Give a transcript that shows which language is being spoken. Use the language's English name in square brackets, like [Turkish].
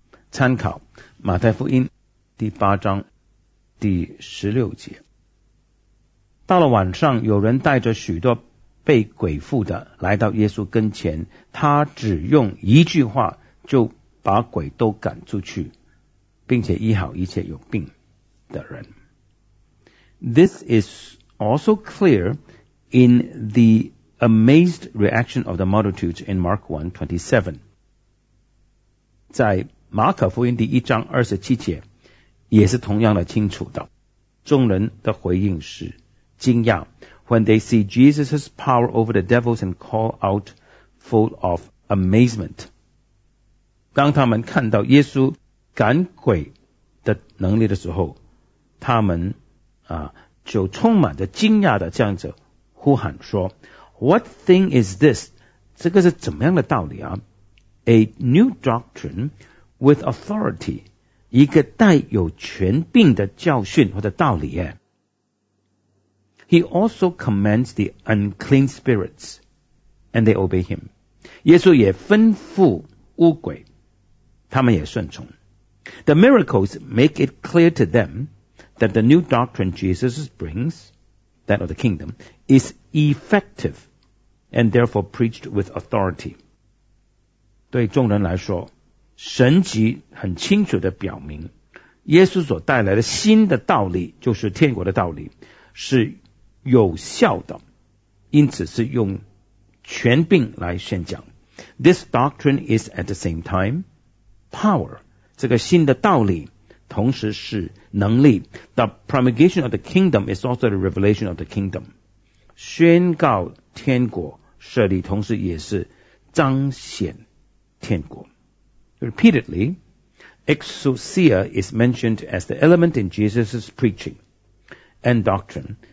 [Chinese] 参考马太福音第八章第十六节。到了晚上，有人带着许多被鬼附的来到耶稣跟前，他只用一句话就把鬼都赶出去，并且医好一切有病的人。 [English] This is also clear in the amazed reaction of the multitudes in Mark 1:27. [Chinese] 在马可福音第一章二十七节也是同样的清楚的，众人的回应是惊讶。 [English] When they see Jesus' power over the devils and call out full of amazement. [Chinese] 当他们看到耶稣赶鬼的能力的时候，他们，就充满着惊讶的这样子呼喊说， [English] What thing is this? [Chinese] 这个是怎么样的道理啊？ [English] A new doctrine with authority. [Chinese] 一个带有权柄的教训或者道理耶。 [English] He also commands the unclean spirits, and they obey him. [Chinese] 耶稣也吩咐污鬼，他们也顺从。 [English] The miracles make it clear to them that the new doctrine Jesus brings, that of the kingdom, is effective and therefore preached with authority. [Chinese] 对众人来说，神迹很清楚地表明，耶稣所带来的新的道理，就是天国的道理，是有效的，因此是用权柄来宣讲。 [English] This doctrine is at the same time power. [Chinese] 这个新的道理同时是能力。 [English] The promulgation of the kingdom is also the revelation of the kingdom. [Chinese] 宣告天国设立同时也是彰显天国。 [English] Repeatedly, exousia is mentioned as the element in Jesus' preaching and doctrine.